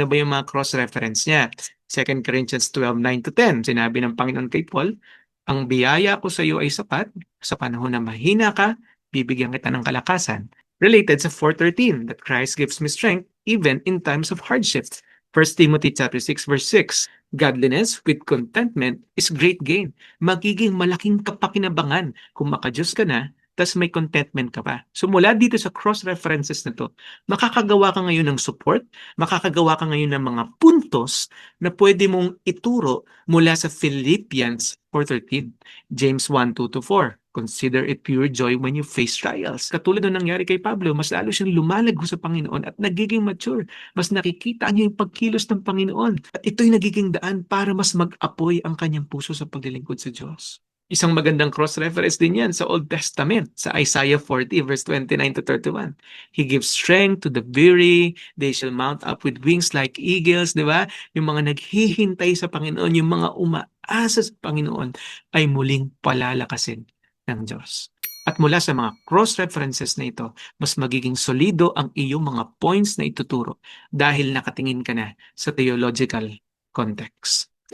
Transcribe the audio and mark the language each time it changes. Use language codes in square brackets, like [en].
[tl] Ano ba yung mga cross-reference niya? 2 Corinthians 12:9-10. Sinabi ng Panginoon kay Paul, ang biyaya ko sa iyo ay sapat. Sa panahon na mahina ka, bibigyan kita ng kalakasan. [en] Related sa 4:13, that Christ gives me strength even in times of hardship. 1 Timothy chapter 6 verse 6, godliness with contentment is great gain. [tl] Magiging malaking kapakinabangan kung makadiyos ka na, tas may contentment ka pa. So mula dito sa cross-references na to, makakagawa ka ngayon ng support, makakagawa ka ngayon ng mga puntos na pwede mong ituro mula sa Philippians 4:13, James 1:2-4. [en] Consider it pure joy when you face trials. [tl] Katulad ng nangyari kay Pablo, mas lalo siyang lumalago sa Panginoon at nagiging mature. Mas nakikita niya yung pagkilos ng Panginoon. At ito'y nagiging daan para mas mag-apoy ang kanyang puso sa paglilingkod sa Diyos. Isang magandang cross-reference din yan sa Old Testament, sa Isaiah 40 verse 29-31. [en] He gives strength to the weary, they shall mount up with wings like eagles, [tl] di ba? Yung mga naghihintay sa Panginoon, yung mga umaasa sa Panginoon, ay muling palalakasin ng Diyos. At mula sa mga cross-references na ito, mas magiging solido ang iyong mga points na ituturo dahil nakatingin ka na sa theological context.